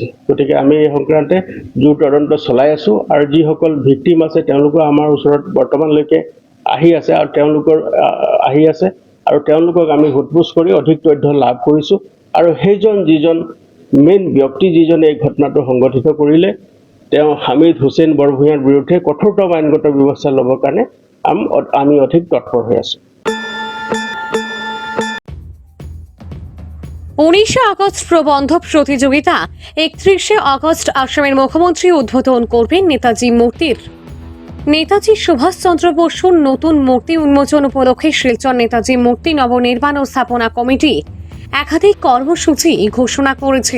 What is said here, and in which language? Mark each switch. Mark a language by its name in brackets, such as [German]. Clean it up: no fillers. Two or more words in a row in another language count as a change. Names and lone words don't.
[Assamese] গতিকে আমি এই সংক্ৰান্তে জোৰ তদন্ত চলাই আছোঁ, আৰু যিসকল ভিক্টিম আছে তেওঁলোকো আমাৰ ওচৰত বৰ্তমানলৈকে আহি আছে, আৰু তেওঁলোকক আমি সোধপোছ কৰি অধিক তথ্য লাভ কৰিছোঁ। আৰু যিজন মেইন ব্যক্তি যিজনে এই ঘটনাটো সংঘটিত কৰিলে, তেওঁ হামিদ হুছেইন বৰভূঞাৰ বিৰুদ্ধে কঠোৰতম আইনগত ব্যৱস্থা ল'বৰ কাৰণে আমি অধিক তৎপৰ হৈ আছোঁ। [Bangla] 19 আগস্ট প্রবন্ধ প্রতিযোগিতা 31 আগস্ট আসামের মুখ্যমন্ত্রী উদ্বোধন করবেন নেতাজি মূর্তির। নেতাজি সুভাষচন্দ্র বসুর নতুন মূর্তি উন্মোচন উপলক্ষে শিলচর নেতাজি মূর্তি নবনির্মাণ ও স্থাপনা কমিটি একাধিক কর্মসূচি ঘোষণা করেছে।